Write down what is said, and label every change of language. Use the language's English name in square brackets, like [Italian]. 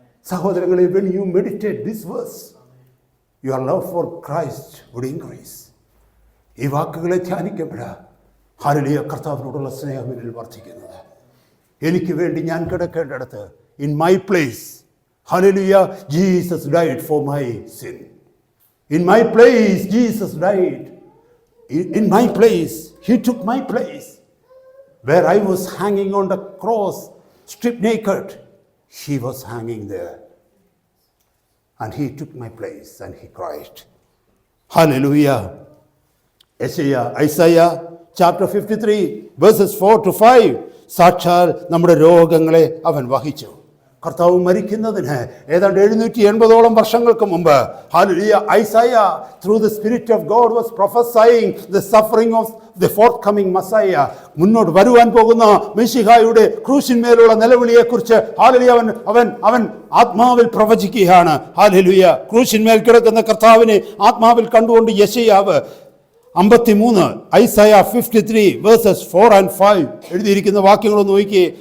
[Malayalam] സഹോദരങ്ങളെ, [English] when you meditate this verse, your love for Christ would increase. [Malayalam] ഈ വാക്കുകളെ ധ്യാനിക്കപ്പെടാ hallelujah കർത്താവിനോടുള്ള സ്നേഹം എന്നിൽ വർദ്ധിക്കുന്നത്. എനിക്ക് വേണ്ടി ഞാൻ കിടക്കേണ്ടടുത്ത്, [English] in my place, hallelujah, Jesus died for my sin. In my place, Jesus died. In my place, he took my place. Where I was hanging on the cross, stripped naked, he was hanging there. And he took my place and he cried. Hallelujah. Isaiah chapter 53, verses 4 to 5. [Malayalam] സാക്ഷാൽ നമ്മുടെ രോഗങ്ങളെ അവൻ വഹിച്ചു. കർത്താവ് മരിക്കുന്നതിന് ഏതാണ്ട് 780 വർഷങ്ങൾക്ക് മുമ്പ് hallelujah Isaiah [English] through the spirit of God was prophesying the suffering of the forthcoming Messiah. [Malayalam] മുന്നോട്ട് വരുവാൻ പോകുന്ന മെശിഹായുടെ ക്രൂശിന്മേലുള്ള നിലവിളിയെക്കുറിച്ച് ഹല്ലേലൂയ അവൻ ആത്മാവിൽ പ്രവചിക്കുകയാണ്. ഹല്ലേലൂയ ക്രൂശിന്മേൽ കിടക്കുന്ന കർത്താവിനെ ആത്മാവിൽ കണ്ടുകൊണ്ട് യെശയ്യാവ് 53 ഐസയ 53 വേഴ്സസ് 4 and 5 എഴുതിയിരിക്കുന്ന വാക്യങ്ങളൊന്ന് നോക്കിയേ.